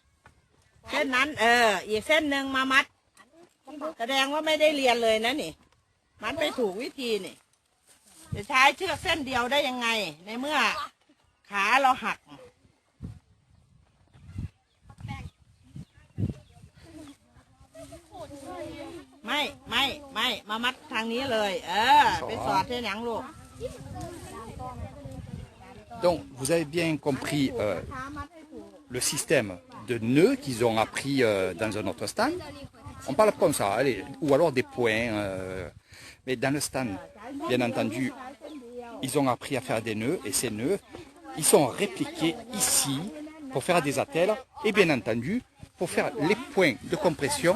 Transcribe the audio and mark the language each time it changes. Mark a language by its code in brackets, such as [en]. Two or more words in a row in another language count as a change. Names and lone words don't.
[th] อีกเส้นหนึ่งมามัดแสดงว่าไม่ได้เรียนเลยนะนี่มัดไม่ถูกวิธีนี่จะใช้เชือกเส้นเดียวได้ยังไงในเมื่อขาเราหักไม่มามัดทางนี้เลยไปสอดที่หนังลูก [fr] Donc vous avez bien compris le système de nœuds qu'ils ont appris dans un autre stand. On parle comme ça, allez, ou alors des points. Mais dans le stand, bien entendu, ils ont appris à faire des nœuds et ces nœuds, ils sont répliqués ici pour faire des attelles et bien entendu pour faire les points de compression.